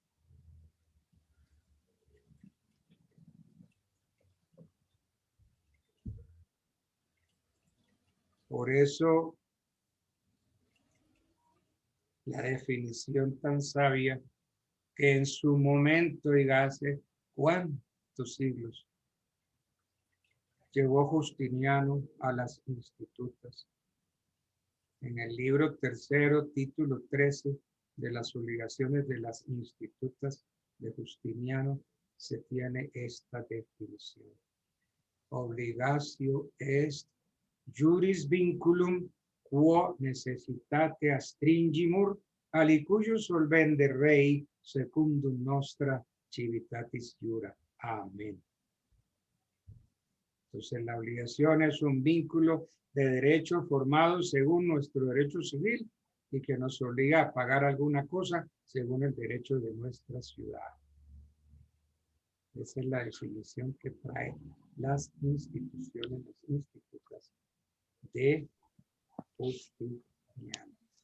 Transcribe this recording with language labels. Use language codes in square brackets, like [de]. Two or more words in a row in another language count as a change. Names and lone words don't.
[es] Por eso, la definición tan sabia que en su momento, y hace cuántos siglos, llevó Justiniano a las institutas. En el libro tercero, título 13 de las obligaciones de las institutas de Justiniano, se tiene esta definición. [la] Obligatio est juris vinculum quo necessitate astringimur, alicuyo solvende rei secundum nostra civitatis iura. [es] Amén. Entonces, la obligación es un vínculo de derecho formado según nuestro derecho civil y que nos obliga a pagar alguna cosa según el derecho de nuestra ciudad. Esa es la definición que trae las instituciones, las institutas de Justiniano.